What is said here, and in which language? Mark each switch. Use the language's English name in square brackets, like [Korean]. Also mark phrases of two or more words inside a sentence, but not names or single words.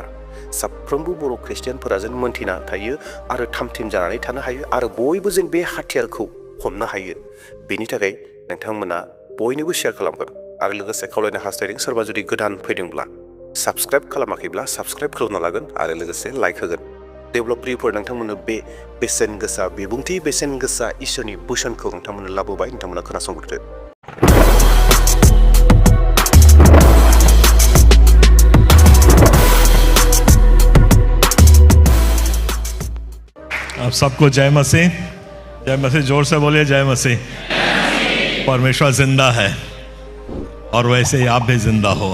[Bodo] साफ्रोमबो बर' खृष्टियानफोरा जेन मोनथिना थायो आरो थामथिम जानानै थानो हायो आरो बयबो जेन बे हाथियारखौ हमनो हायो, बेनि थाखाय नोंथांमोना बयनोबो शेयार खालामगोन। आरो लोगोसे खावलायनो हास्थायदों, सोरबा जुदि गोदान फैदोंब्ला, साबस्क्राइब खालामाखैब्ला साबस्क्राइब खालामना लागोन आरो लोगोसे लाइक होगोन। डेभेलप प्रियफोर, नोंथांमोननो बे बेसेन गोसा बिबुंथि, बेसेन गोसा इसोरनि बोसोनखौ नोंथांमोननो लाबोबाय, नोंथांमोना खोनासंग्रोदो। [Hindi] आप सबको जय मसीह। जय मसीह, जोर से बोलिए जय मसीह। परमेश्वर जिंदा है और वैसे ही आप भी जिंदा हो।